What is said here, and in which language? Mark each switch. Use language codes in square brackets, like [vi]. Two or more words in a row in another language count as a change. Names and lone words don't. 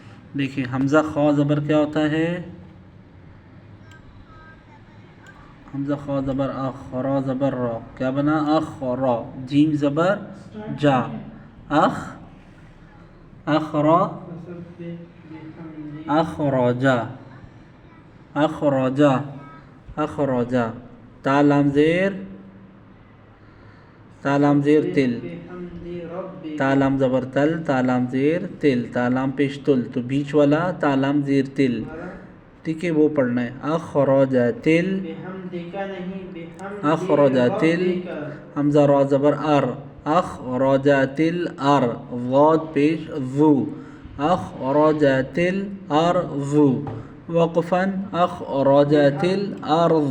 [ur] دیکھیں حمزہ خا زبر کیا ہوتا ہے؟ حمزہ خا زبر اخ، را زبر را، کیا بنا؟ اخ را، جیم زبر جا، اخ، اخرا، اخرجا، اخرجا، اخرجا، تا لام زیر، تا لام زیر تل، تا لام زبر تل، تا لام زیر تل، تا لام پیش تل، تو بیچ والا تا لام زیر تل، ٹھیک ہے وہ پڑھنا ہے. اخرجت ال، اخرجت ال، حمزہ را زبر ار، اخرجت الار، ضاد پیش ذو، [ar] اخرجت الارض، [ur] وقفا [ar] اخرجت الارض.